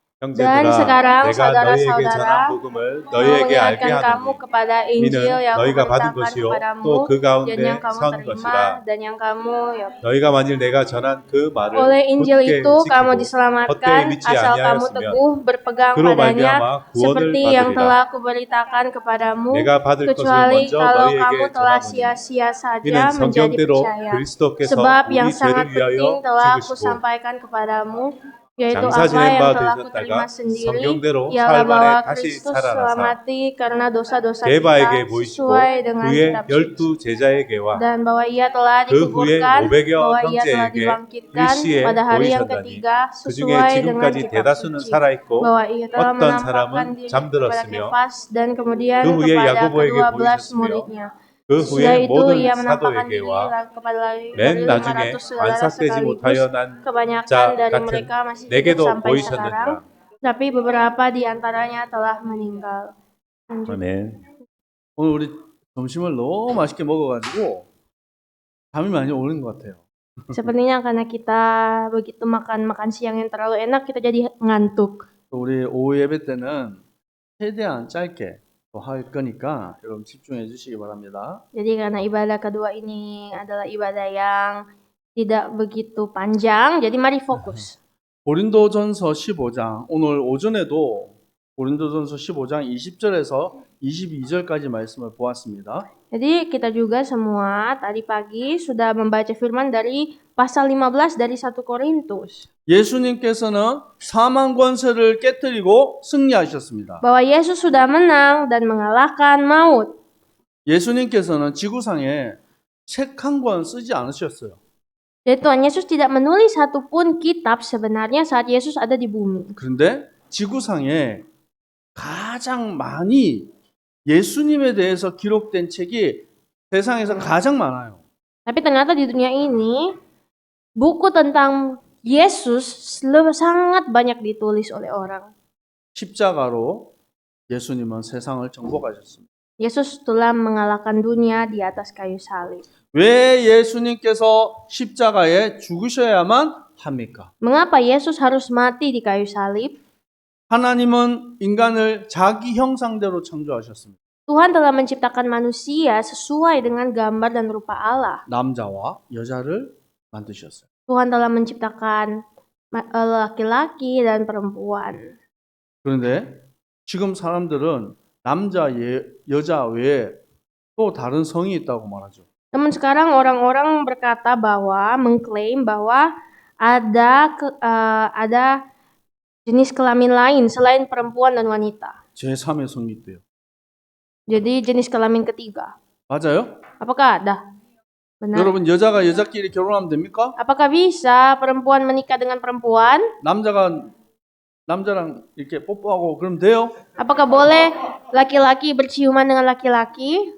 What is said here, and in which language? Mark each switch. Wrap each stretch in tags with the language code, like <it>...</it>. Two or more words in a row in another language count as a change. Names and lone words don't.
<id>Dan</id> <ko>형제들아,</ko> <id>sekarang</id> <ko>내가 너희에게 전한</ko> <id>saudara-saudara</id> <ko>복음을</ko> <id>mau</id> <ko>너희에게 알게</ko> <id>mengingatkan kamu</id> <ko>하노니</ko> <id>kepada Injil</id> <ko>이는</ko> <id>yang</id> <ko>너희가 받은</ko> <id>kuberitakan</id> <ko>것이요</ko> <id>kepadamu</id> <ko>또 그</ko> <id>dan yang</id> <ko>가운데</ko> <id>kamu</id> <ko>선</ko> <id>terima</id> <ko>것이라.</ko> <id>dan yang kamu</id> <ko>너희가 만일 내가 전한 그 말을</ko> <id>oleh Injil</id> <ko>굳게</ko> <id>itu kamu</id> <ko>지키고 헛되이</ko> <id>diselamatkan</id> <ko>믿지</ko> <id>asal kamu</id> <ko>아니하였으면</ko> <id>teguh berpegang</id> <ko>그로</ko> <id>padanya</id> <ko>말미암아 구원을</ko> <id>seperti yang</id> <ko>받으리라.</ko> <id>telah kuberitakan kepadamu,</id> <ko>내가 받을 것을</ko> <id>kecuali</id> <ko>먼저</ko> <id>kalau</id> <ko>너희에게</ko> <id>kamu telah</id> <ko>전하노니</ko> <id>sia-sia</id> <ko>이는</ko> <id>saja menjadi</id> <ko>성경대로</ko> <id>percaya.</id> <ko>그리스도께서</ko> <id>Sebab yang</id> <ko>우리</ko> <id>sangat</id> <ko>죄를</ko> <id>penting</id> <ko>위하여</ko> <id>telah</id> <ko>죽으시고</ko> <id>kusampaikan kepadamu, yaitu</id> <ko>장사</ko> <id>apa</id> <ko>지낸</ko> <id>yang</id> <ko>바</ko> <id>telah kuterima</id> <ko>되셨다가</ko> <id>sendiri,</id> <ko>성경대로</ko> <id>ialah</id> <ko>사흘</ko> <id>bahwa</id> <ko>만에 다시</ko> <id>Kristus</id> <ko>살아나사</ko> <id>mati karena dosa-dosa kita</id> <ko>게바에게 보이시고</ko> <id>sesuai dengan</id> <ko>그의</ko> <id>kitab suci.</id> <ko>12 제자에게와</ko> <id>Dan bahwa ia telah</id> <ko>그 후에</ko> <id>dikuburkan,</id> <ko>500여</ko> <id>bahwa ia telah</id> <ko>형제에게</ko> <id>dibangkitkan</id> <ko>일시에</ko> <id>pada hari yang</id> <ko>보이셨나니</ko> <id>ketiga</id> <ko>그 중에</ko> <id>sesuai dengan</id> <ko>지금까지</ko> <id>kitab</id> <ko>대다수는</ko> <id>suci,</id> <ko>살아있고</ko> <id>bahwa ia telah</id> <ko>어떤</ko> <id>menampakkan</id> <ko>사람은</ko> <id>diri kepada</id> <ko>잠들었으며</ko> <id>Kefas dan kemudian</id> <ko>그 후에</ko> <id>kepada</id> <ko>야고보에게</ko> <id>kedua belas</id> <ko>보이셨으며</ko> <id>muridnya.</id> <ko>그</ko> <id>Sesudah</id> <ko>후에</ko> <id>itu</id> <ko>모든</ko> <id>ia menampakkan diri</id> <ko>사도에게와</ko> <id>kepada</id> <ko>맨</ko> <id>dari</id> <ko>나중에</ko> <id>500 saudara</id> <ko>완삭되지</ko> <id>sekaligus.</id> <ko>못하여 난</ko> <id>Kebanyakan</id> <ko>자</ko> <id>dari</id> <ko>같은</ko> <id>mereka masih hidup</id> <ko>내게도</ko> <id>sampai sekarang,</id> <ko>보이셨느니라.</ko> <id>tapi beberapa di antaranya telah meninggal. Lanjut.</id> <ko>아멘. 오늘 우리 점심을 너무 맛있게 먹어가지고 잠이 많이 오는 것 같아요.</ko> <id>Sepertinya karena kita begitu makan siang yang terlalu enak, kita jadi ngantuk.</id> <ko>우리 오후 예배 때는 최대한 짧게 또 할 거니까 여러분 집중해 주시기 바랍니다.</ko> <id>Jadi karena ibadah kedua ini adalah ibadah yang tidak begitu panjang, jadi mari fokus.</id> <ko>고린도전서 15장 오늘 오전에도 고린도전서 15장 20절에서 22절까지 말씀을 보았습니다.</ko> <id>Jadi kita juga semua tadi pagi sudah membaca firman dari pasal 15 dari 1 Korintus.</id> <ko>예수님께서는 사망 권세를 깨뜨리고 승리하셨습니다.</ko> <id>Bahwa Yesus sudah menang dan mengalahkan maut.</id> <ko>예수님께서는 지구상에 책 한 권 쓰지 않으셨어요.</ko> <id>Jadi Tuhan Yesus tidak menulis satupun kitab sebenarnya saat Yesus ada di bumi.</id> <ko>그런데 지구상에 가장 많이 예수님에 대해서 기록된 책이 세상에서 가장 많아요.</ko> <id>Tapi ternyata di dunia ini buku tentang Yesus sangat banyak ditulis oleh orang.</id> <ko>십자가로 예수님은 세상을 정복하셨습니다.</ko> <id>Yesus telah mengalahkan dunia di atas kayu salib.</id> <ko>왜 예수님께서 십자가에 죽으셔야만 합니까?</ko> <id>Mengapa Yesus harus mati di kayu salib?</id> <ko>하나님은 인간을 자기 형상대로 창조하셨습니다.</ko> <id>Tuhan telah menciptakan manusia sesuai dengan gambar dan rupa Allah.</id> <ko>남자와 여자를 만드셨어요.</ko> <id>Tuhan telah menciptakan laki-laki dan perempuan.</id> <ko>그런데 지금 사람들은 남자, 여자 외에 또 다른 성이 있다고 말하죠.</ko> <id>Namun sekarang orang-orang berkata bahwa mengklaim bahwa ada jenis kelamin lain selain perempuan dan wanita.</id> <ko>제3의 성이 있대요.</ko> <id>Jadi jenis kelamin ketiga.</id> <ko>맞아요?</ko> <id>Apakah ada? Benar.</id> <ko>여러분 여자가 여자끼리 결혼하면 됩니까?</ko> <id>Apakah bisa perempuan menikah dengan perempuan?</id> <ko>남자가 남자랑 이렇게 뽀뽀하고 그러면 돼요?</ko> <id>Apakah boleh laki-laki berciuman dengan laki-laki?</id>